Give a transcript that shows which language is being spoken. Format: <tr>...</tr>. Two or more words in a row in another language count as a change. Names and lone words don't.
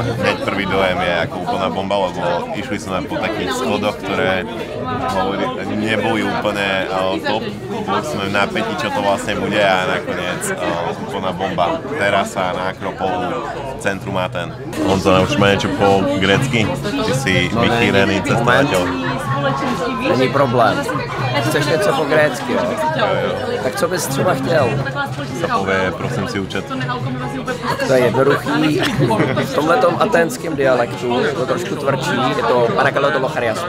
<sk>Hneď prvý dojem je ako úplná bomba, lebo išli sme po takých schodoch, ktoré neboli úplne top. Boli sme v napätí, čo to vlastne bude a nakoniec úplná bomba. Terasa na Akropolu, centrum Aten. Honzo, naučíme niečo po grécky? Ty si vychýrený cestovateľ.</sk> <cs>Není problém. Chceš něco po grécky, jo? Tak co bys třeba chtěl? Zapové, prosím si účet. To je jednoduchý. V tomhletom aténském dialektu je to trošku tvrdší, je to</cs> <el>παρακαλώ το λογαριασμό.</el>